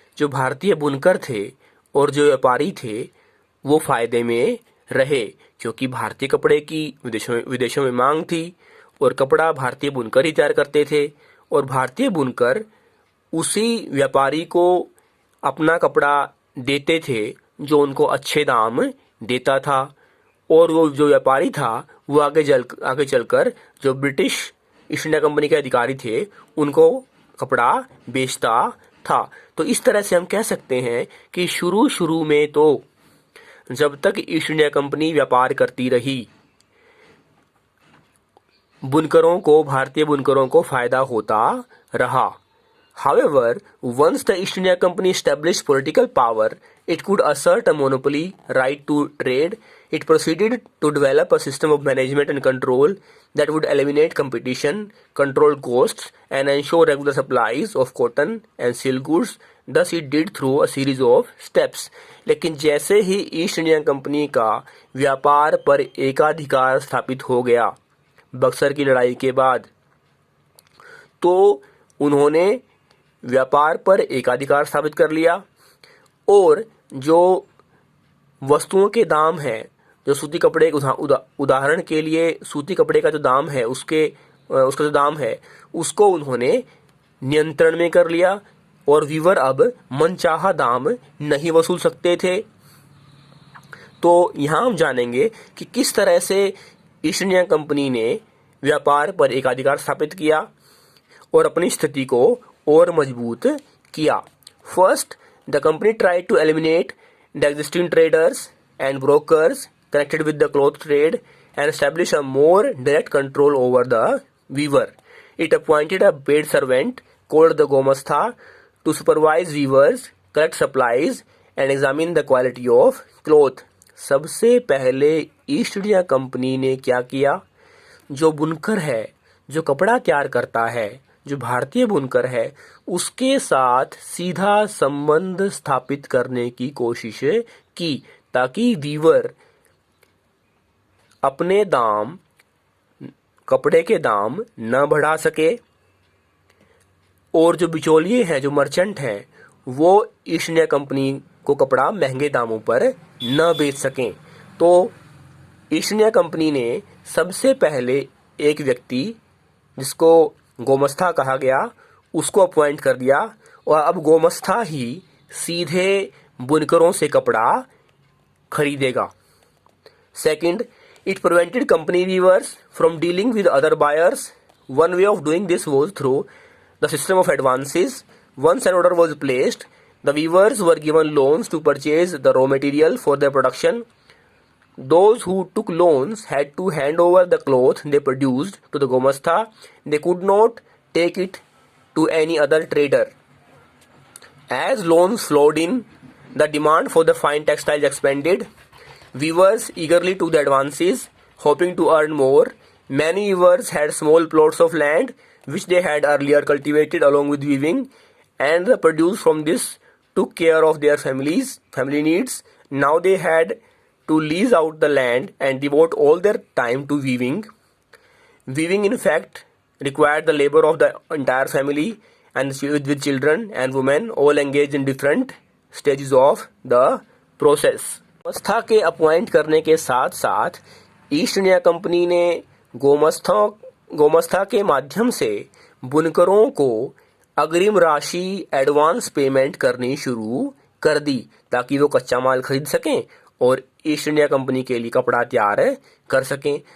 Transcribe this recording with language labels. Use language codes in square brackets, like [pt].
[hi] जो भारतीय बुनकर थे और जो व्यापारी थे वो फायदे में रहे, क्योंकि भारतीय कपड़े की विदेशों में मांग थी और कपड़ा भारतीय बुनकर ही तैयार करते थे और भारतीय बुनकर उसी व्यापारी को अपना कपड़ा देते थे जो उनको अच्छे दाम देता था और वो जो व्यापारी था वो आगे चलकर जो ब्रिटिश ईस्ट इंडिया कंपनी के अधिकारी थे उनको कपड़ा बेचता था। तो इस तरह से हम कह सकते हैं कि शुरू में तो जब तक ईस्ट इंडिया कंपनी व्यापार करती रही, बुनकरों को, भारतीय बुनकरों को फायदा होता रहा। [en] However, once the East India Company established political power, it could assert a monopoly right to trade. It proceeded to develop a system of management and control that would eliminate competition, control costs, and ensure regular supplies of cotton and silk goods. Thus, it did through a series of steps. [hi] लेकिन जैसे ही east India company का व्यापार पर एकाधिकार स्थापित हो गया, बक्सर की लड़ाई के बाद। तो उन्होंने व्यापार पर एकाधिकार स्थापित कर लिया और जो वस्तुओं के दाम हैं, जो सूती कपड़े उदाहरण के लिए सूती कपड़े का जो दाम है उसका जो दाम है उसको उन्होंने नियंत्रण में कर लिया और वीवर अब मनचाहा दाम नहीं वसूल सकते थे। तो यहाँ हम जानेंगे कि किस तरह से ईस्ट इंडिया कंपनी ने व्यापार पर एकाधिकार स्थापित किया और अपनी स्थिति को और मजबूत किया। [en] First, the company tried to eliminate the existing traders and brokers connected with the cloth trade and establish a more direct control over the weaver. It appointed a paid servant called the Gomastha to supervise weavers, collect supplies and examine the quality of cloth. [hi] सबसे पहले east India company ने क्या किया, जो बुनकर है, जो कपड़ा तैयार करता है, जो भारतीय बुनकर है, उसके साथ सीधा संबंध स्थापित करने की कोशिश की ताकि वीवर अपने दाम, कपड़े के दाम न बढ़ा सके और जो बिचौलिए हैं, जो मर्चेंट हैं, वो ईस्ट इंडिया कंपनी को कपड़ा महंगे दामों पर न बेच सकें। तो ईस्ट इंडिया कंपनी ने सबसे पहले एक व्यक्ति जिसको गोमस्ता कहा गया उसको अपॉइंट कर दिया और अब गोमस्ता ही सीधे बुनकरों से कपड़ा खरीदेगा। [en] Second, it prevented company weavers from dealing with other buyers. One way of doing this was through the system of advances. Once an order was placed, the weavers were given loans to purchase the raw material for their production. Those who took loans had to hand over the cloth they produced to the Gomastha. They could not take it to any other trader. As loans flowed in, the demand for the fine textiles expanded. Weavers eagerly took the advances, hoping to earn more. Many weavers had small plots of land which they had earlier cultivated along with weaving, and the produce from this took care of their family needs. Now they had to lease out the land and devote all their time to weaving. Weaving, in fact, required the labor of the entire family, and with children and women all engaged in different stages of the process. [hi] गोमस्था के appoint करने के साथ साथ east India company ने गोमस्था के माध्यम से बुनकरों को अग्रिम राशि एडवांस पेमेंट करनी शुरू कर दी ताकि वो कच्चा माल खरीद सकें और ईस्ट इंडिया कंपनी के लिए कपड़ा तैयार कर सकें।